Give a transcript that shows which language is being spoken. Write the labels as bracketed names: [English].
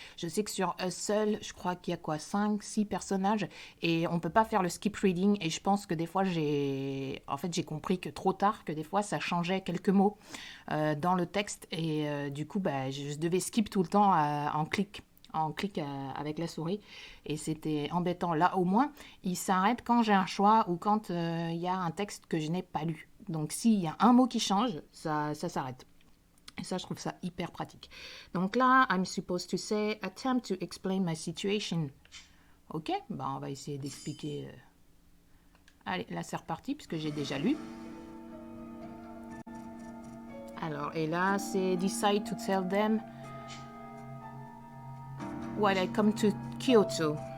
[French] Je sais que sur Hustle, je crois qu'il y a 5, 6 personnages, et on peut pas faire le skip reading, et je pense que des fois, j'ai compris que trop tard, que des fois, ça changeait quelques mots dans le texte, et du coup, je devais skip tout le temps en clic avec la souris, et c'était embêtant. Là, au moins, il s'arrête quand j'ai un choix ou quand il y a un texte que je n'ai pas lu. Donc, s'il y a un mot qui change, ça s'arrête. Et ça, je trouve ça hyper pratique. Donc là, [English] I'm supposed to say, attempt to explain my situation. [French] Ok, on va essayer d'expliquer. Allez, là, c'est reparti, puisque j'ai déjà lu. Alors, et là, c'est [English] decide to tell them when I come to Kyoto.